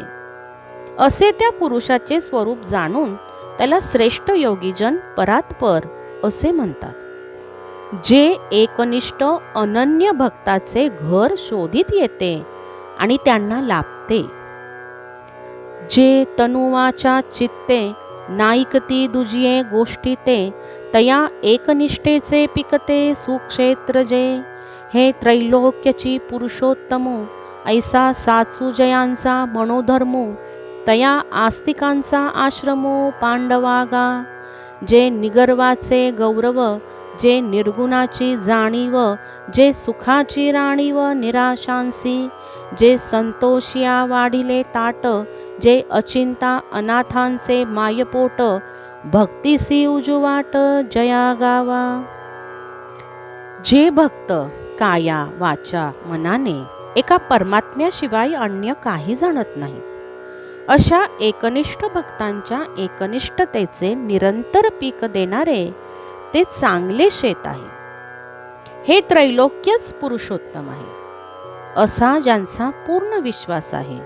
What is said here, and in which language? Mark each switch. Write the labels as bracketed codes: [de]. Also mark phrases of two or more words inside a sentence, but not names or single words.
[mr] असे त्या पुरुषाचे स्वरूप जाणून त्याला श्रेष्ठ योगीजन परात्पर असे म्हणतात, जे एकनिष्ठ अनन्य भक्ताचे घर शोधित येते आणि त्यांना लाभते. जे तनुवाच्या चित्ते नाईकती दुजिये गोष्टी ते, तया एकनिष्ठेचे पिकते सुक्षेत्र जे. हे त्रैलोक्यची पुरुषोत्तमो, ऐसा साचू जयांचा मनोधर्मो, तया आस्तिकांचा आश्रमो पांडवागा. जे निगर्वाचे गौरव, जे निर्गुणाची जाणीव, जे सुखाची राणीव निराशांसी, जे संतोषिया वाढिले ताट, जे अचिंता अनाथांचे मायपोट, भक्तिसी उजुवाट जया गावा. जे भक्त काया वाचा मनाने एका परमात्म्याशिवाय अन्य काही जाणत नाही, अशा एकनिष्ठ भक्तांच्या एकनिष्ठतेचे निरंतर पीक देणारे ते चांगले शेत आहे. हे त्रैलोक्यच पुरुषोत्तम आहे, असा ज्यांचा पूर्ण विश्वास आहे.